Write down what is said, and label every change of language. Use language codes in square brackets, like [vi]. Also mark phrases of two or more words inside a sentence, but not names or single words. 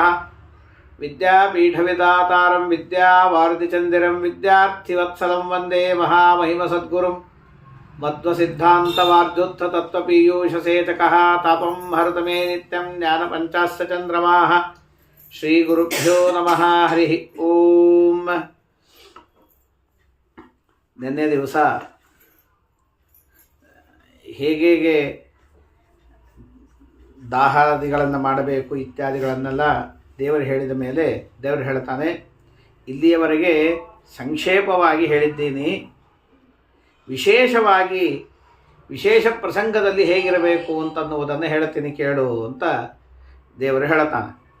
[sa] ವಿದ್ಯಾಪೀಠವಿದಾತಾರಂ ವಿದ್ಯಾವಾರಿಧಿಚಂದಿರಂ ವಿದ್ಯಾರ್ಥಿವತ್ಸಲಂ ವಂದೇ ಮಹಾಮಹಿಮಸದ್ಗುರುಂ. ಮಧ್ವಸಿದ್ಧಾಂತವಾರ್ಜುತ್ಥ ತತ್ವಪೀಯೂಷಸೇಚಕಃ ತಾಪಂ ಹರತ ಮೇ ನಿತ್ಯಂ ಜ್ಞಾನಪಂಚಾಸ್ಯ ಚಂದ್ರಮಾಃ. ಶ್ರೀಗುರುಭ್ಯೋ ನಮಃ. ಹರಿ ಓಂ. [kn] ನಿನ್ನೆ ದಿವಸ ಹೇಗೆ ದಾಹಾದಿಗಳನ್ನು ಮಾಡಬೇಕು ಇತ್ಯಾದಿಗಳನ್ನೆಲ್ಲ ದೇವರು ಹೇಳಿದ ಮೇಲೆ ದೇವರು ಹೇಳ್ತಾನೆ, ಇಲ್ಲಿಯವರೆಗೆ ಸಂಕ್ಷೇಪವಾಗಿ ಹೇಳಿದ್ದೀನಿ, ವಿಶೇಷವಾಗಿ ವಿಶೇಷ ಪ್ರಸಂಗದಲ್ಲಿ ಹೇಗಿರಬೇಕು ಅಂತನ್ನುವುದನ್ನು ಹೇಳ್ತೀನಿ ಕೇಳು ಅಂತ ದೇವರು ಹೇಳ್ತಾನೆ.